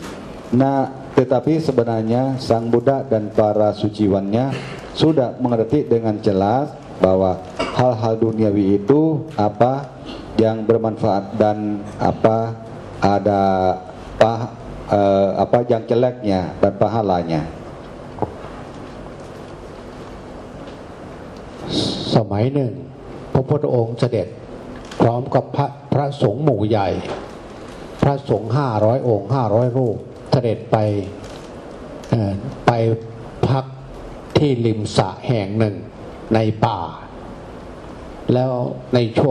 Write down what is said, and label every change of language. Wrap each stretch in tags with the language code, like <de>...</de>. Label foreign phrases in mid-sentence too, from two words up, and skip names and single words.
<id>Nah, tetapi sebenarnya Sang Buddha dan para suciwannya sudah mengerti dengan jelas bahwa hal-hal duniawi itu apa yang bermanfaat dan apa ada apa yang jeleknya dan pahalanya.</id> <th>สมัยหนึ่งพระพุทธองค์เสด็จพร้อมกับพระสงฆ์หมู่ใหญ่พระสงฆ์500 องค์500 รูปเสด็จไปพักที่ริมสระแห่งหนึ่งในป่าแล้วในช่วง</th>